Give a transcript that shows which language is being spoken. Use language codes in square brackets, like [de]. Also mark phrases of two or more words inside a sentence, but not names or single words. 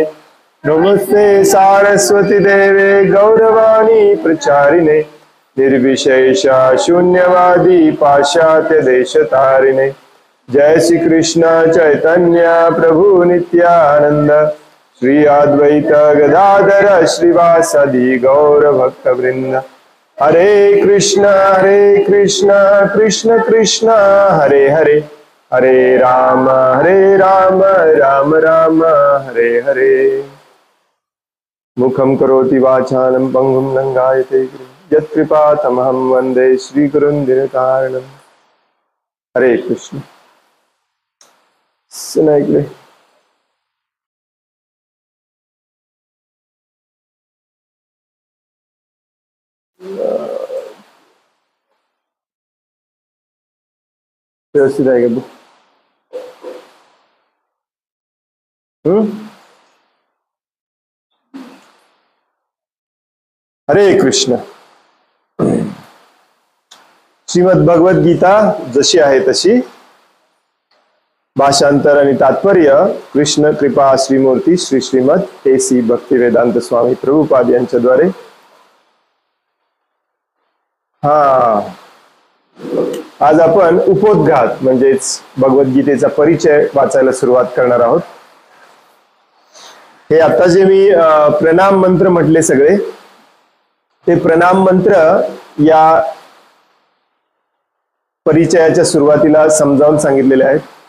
[sa] नमस्ते सारस्वती देवे गौरवाणी प्रचारिणे निर्विशेष शून्यवादी पाश्चात्य देशतारिणे। जय श्री कृष्ण चैतन्य प्रभु नित्यानंद श्री अद्वैत गदाधर श्रीवासदि गौर भक्त वृंद। हरे कृष्ण कृष्ण कृष्ण हरे हरे हरे राम राम राम हरे हरे। मुखं करोति वाचालं पंगुं लंघयते यत्कृपातमहं वन्दे श्रीगुरुं दिनकारणं। [hi] हरे कृष्ण। सुनाइए। [mr] व्यवस्थित आहे का? [sa] हरे कृष्ण। [mr] श्रीमद भगवत गीता जशी आहे तशी भाषांतर आणि तात्पर्य कृष्ण कृपा श्रीमूर्ती श्री श्रीमद AC भक्तिवेदांत स्वामी प्रभुपाद यांच्याद्वारे। आज आपण उपोद्घात म्हणजेच भगवद्गीतेचा परिचय वाचायला सुरुवात करणार आहोत। हे आता जे मी प्रणाम मंत्र म्हटले सगळे ते प्रणाम मंत्र या परिचयाच्या सुरुवातीला समजावून सांगितलेले आहेत।